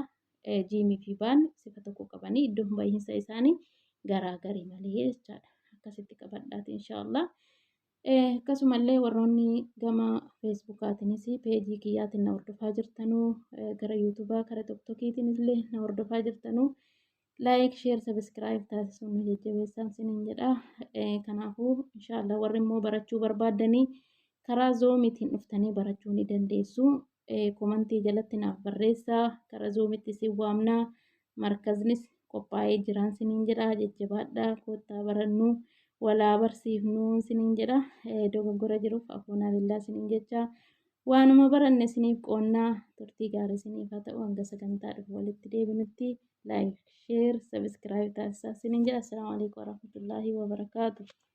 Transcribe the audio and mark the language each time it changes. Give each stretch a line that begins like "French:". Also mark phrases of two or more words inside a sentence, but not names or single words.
Oromo: Jiimii fi baan sifa tokko qabanii iddoon bahiinsa isaanii garaagarii malee jechaadha. Akkasitti qabadhaati inshaallah. Akkasumallee warroonni gama feesbuukaatiinis peejii kiyyaatiin na hordofaa jirtanuu gara yuutuubaa karaa tiktokiitiin illee na hordofaa jirtanuu
English: like share subscribe
Oromo: taasisuun jajjabeessaan sinin jedha. Kanaafuu inshaallah warri immoo barachuu barbaadanii karaa zoomiitiin dhuftanii barachuu ni dandeessu. Komantii jalatti naaf barreessaa karaa zoomiitti si waamnaa markaznis qophaa'ee jiraan sinin jedha. Jajjabaadhaa koottaa barannuu walaa barsiifnuu sinin jedha. Dogoggora jiruuf afuunaa billaa sinin jecha. Waanuma baranne siniif qoonnaa turtii gaarii siniif haa ta'u hanga sagantaa dhufu walitti deebinutti
English: like share subscribe
Oromo: تاسسين.
Arabic: السلام عليكم ورحمة الله وبركاته.